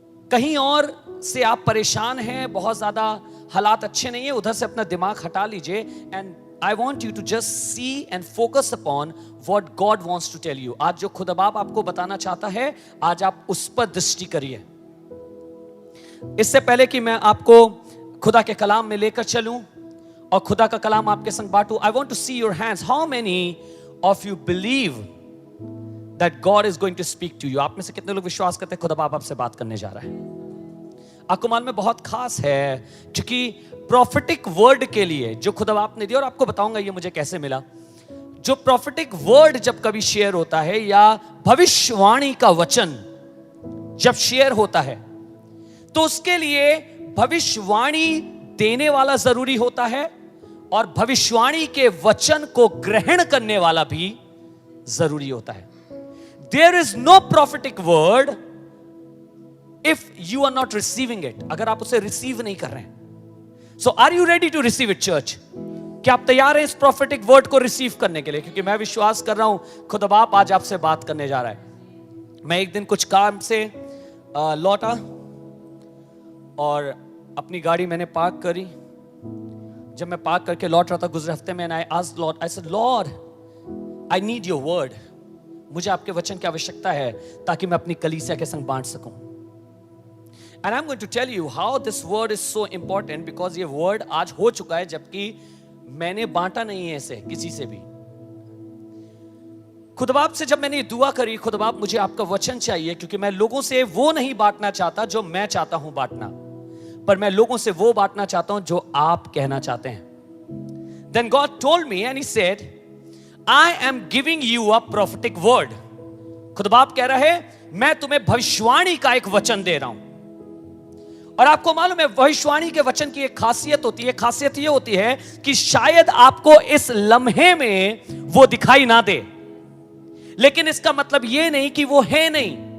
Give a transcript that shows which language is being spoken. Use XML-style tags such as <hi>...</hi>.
<hi>कहीं और से आप परेशान हैं, बहुत ज्यादा हालात अच्छे नहीं है, उधर से अपना दिमाग हटा लीजिए and</hi> <en>I want you to just see and focus upon what God wants to tell you.</en> <hi>आज जो खुदा बाप आपको बताना चाहता है, आज आप उस पर दृष्टि करिए. इससे पहले कि मैं आपको खुदा के कलाम में लेकर चलूं और खुदा का कलाम आपके संग बांटूं,</hi> <en>I want to see your hands. How many of you believe that God is going to speak to you?</en> <hi>आप में से कितने लोग विश्वास करते हैं खुदा बाप आपसे बात करने जा रहा है? आपको मालूम में बहुत खास है, क्योंकि प्रॉफिटिक वर्ड के लिए जो खुदा बाप ने दिया, और आपको बताऊंगा ये मुझे कैसे मिला. जो प्रॉफिटिक वर्ड जब कभी शेयर होता है या भविष्यवाणी का वचन जब शेयर होता है तो उसके लिए भविष्यवाणी देने वाला जरूरी होता है और भविष्यवाणी के वचन को ग्रहण करने वाला भी जरूरी होता है.</hi> <en>There is no prophetic word if you are not receiving it.</en> <hi>अगर आप उसे रिसीव नहीं कर रहे हैं.</hi> <en>So are you ready to receive it, church?</en> <hi>क्या आप तैयार हैं इस prophetic word को रिसीव करने के लिए? क्योंकि मैं विश्वास कर रहा हूं खुदा बाप आज आपसे बात करने जा रहा है. मैं एक दिन कुछ काम से लौटा और अपनी गाड़ी मैंने पार्क करी. जब मैं पार्क करके लौट रहा था गुजरे हफ्ते में,</hi> <en>I asked Lord, I said, Lord, I need your word.</en> <hi>मुझे आपके वचन की आवश्यकता है ताकि मैं अपनी कलीसिया के संग बांट सकूं.</hi> <en>And I'm going to tell you how this word is so important because</en> <hi>ये word आज हो चुका है जबकि मैंने बांटा नहीं है इसे किसी से भी. खुदा बाप से जब मैंने ये दुआ करी, खुदा बाप मुझे आपका वचन चाहिए क्योंकि मैं लोगों से वो नहीं बांटना चाहता जो मैं चाहता हूं बांटना, पर मैं लोगों से वो बांटना चाहता हूं जो आप कहना चाहते हैं.</hi> <en>Then God told me and he said, I am giving you a prophetic word.</en> <hi>खुदा बाप कह रहा है मैं तुम्हें भविष्यवाणी का एक वचन दे रहा हूं. और आपको मालूम है भविष्यवाणी के वचन की एक खासियत होती है. खासियत यह होती है कि शायद आपको इस लम्हे में वो दिखाई ना दे, लेकिन इसका मतलब यह नहीं कि वो है नहीं.</hi>